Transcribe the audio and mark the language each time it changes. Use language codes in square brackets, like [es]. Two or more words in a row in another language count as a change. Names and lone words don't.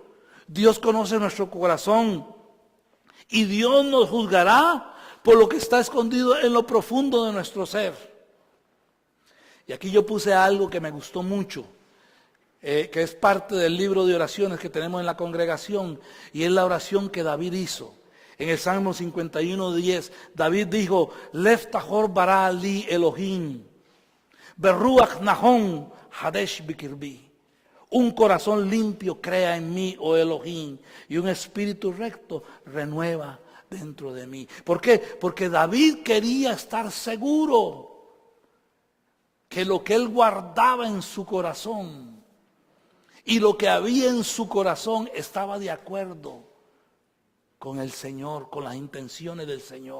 [es] Dios conoce nuestro corazón y Dios nos juzgará por lo que está escondido en lo profundo de nuestro ser. Y aquí yo puse algo que me gustó mucho, que es parte del libro de oraciones que tenemos en la congregación, y es la oración que David hizo. En el Salmo 51:10, David dijo: [he] לב טהור ברא לי אלהים, ברוח נכון חדש בקרבי. [es] Un corazón limpio crea en mí, oh Elohim, y un espíritu recto renueva dentro de mí. ¿Por qué? Porque David quería estar seguro que lo que él guardaba en su corazón y lo que había en su corazón estaba de acuerdo con el Señor, con las intenciones del Señor.